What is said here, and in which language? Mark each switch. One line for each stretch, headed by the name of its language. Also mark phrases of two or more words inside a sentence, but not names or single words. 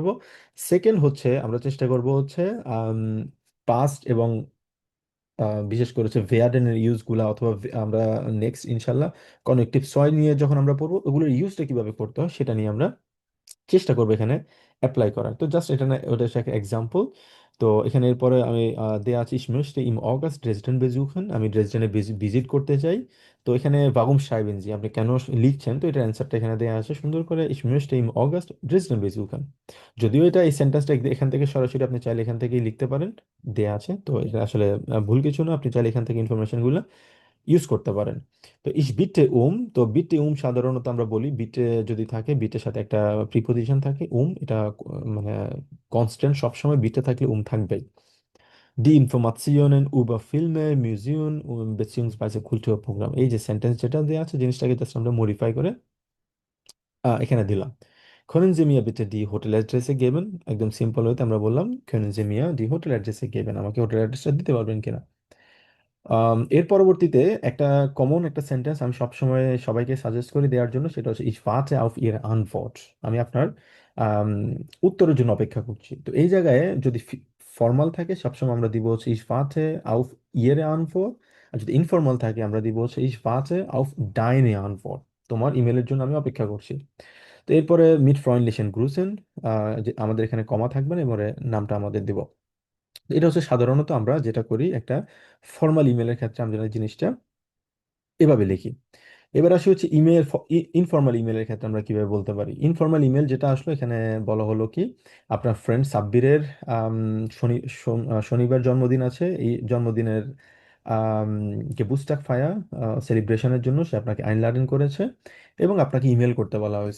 Bangla: সেকেন্ড হচ্ছে আমরা চেষ্টা করব হচ্ছে পাস্ট এবং বিশেষ করে হচ্ছে ভেয়ার্ডেনের ইউজগুলা, অথবা আমরা নেক্সট ইনশাল্লাহ কনেকটিভ সয় নিয়ে যখন আমরা পড়বো, ওগুলোর ইউজটা কিভাবে করতে হয় সেটা নিয়ে আমরা চেষ্টা করবো এখানে অ্যাপ্লাই করার। তো জাস্ট এটা না, ওটা হচ্ছে একটা এক্সাম্পল। তো এখানে এরপরে আমি দেয়া আছে,
German: ich möchte im August Dresden besuchen,
Bangla: আমি ড্রেসডেনে ভিজিট করতে চাই। তো এখানে
German: warum schreiben Sie
Bangla: আপনি কেন লিখছেন, তো এটার অ্যান্সারটা এখানে দেওয়া আছে সুন্দর করে,
German: ich möchte im August Dresden besuchen।
Bangla: যদিও এটা, এই সেন্টেন্সটা এখান থেকে সরাসরি আপনি চাইলে এখান থেকেই লিখতে পারেন, দেয়া আছে, তো এটা আসলে ভুল কিছু না, আপনি চাইলে এখান থেকে ইনফরমেশন গুলো ইউজ করতে পারেন। তো
German: ich bitte
Bangla: তো বিটে সাধারণত আমরা বলি, বিটে যদি থাকে, বিটের সাথে একটা প্রিপোজিশন থাকে এটা মানে কনস্ট্যান্ট, সবসময় বিটে থাকলে থাকবেই।
German: Die Informationen über Filme, Museen beziehungsweise Kulturprogramm,
Bangla: এই যে সেন্টেন্স যেটা দেওয়া আছে, জিনিসটাকে জাস্ট আমরা মডিফাই করে এখানে দিলাম।
German: Können Sie mir bitte die Hoteladresse geben?
Bangla: একদম সিম্পল হইতে আমরা বললাম,
German: Können Sie mir die Hoteladresse geben?
Bangla: আমাকে হোটেল অ্যাড্রেসটা দিতে পারবেন কিনা। এর পরবর্তীতে একটা কমন একটা সেন্টেন্স আমি সবসময় সবাইকে সাজেস্ট করি দেওয়ার জন্য, সেটা হচ্ছে
German: ich warte auf Ihre Antwort।
Bangla: আমি আপনার আম, উত্তরের জন্য অপেক্ষা করছি। তো এই জায়গায় যদি ফর্মাল থাকে, সবসময় আমরা দিব হচ্ছে
German: ich warte auf Ihre Antwort।
Bangla: আর যদি ইনফর্মাল থাকে, আমরা দিব হচ্ছে
German: ich warte auf deine Antwort।
Bangla: তোমার ইমেলের জন্য আমি অপেক্ষা করছি। তো এরপরে
German: mit freundlichen Grüßen,
Bangla: যে আমাদের এখানে কমা থাকবে না, এবারে নামটা আমাদের দিব। এটা হচ্ছে সাধারণত আমরা যেটা করি একটা ফর্মাল ইমেলের ক্ষেত্রে, আমরা এই জিনিসটা এভাবে লিখি। এবার আসি হচ্ছে ইমেল, ইনফর্মাল ইমেলের ক্ষেত্রে আমরা কিভাবে বলতে পারি। ইনফর্মাল ইমেল যেটা আসলো এখানে বলা হলো কি, আপনার ফ্রেন্ড সাব্বিরের আম, শনিবার জন্মদিন আছে, এই জন্মদিনের আম, বুস্টাক ফায়া সেলিব্রেশনের জন্য সে আপনাকে আইনলাডেন করেছে, এবং আপনাকে ইমেল করতে বলা হয়েছে।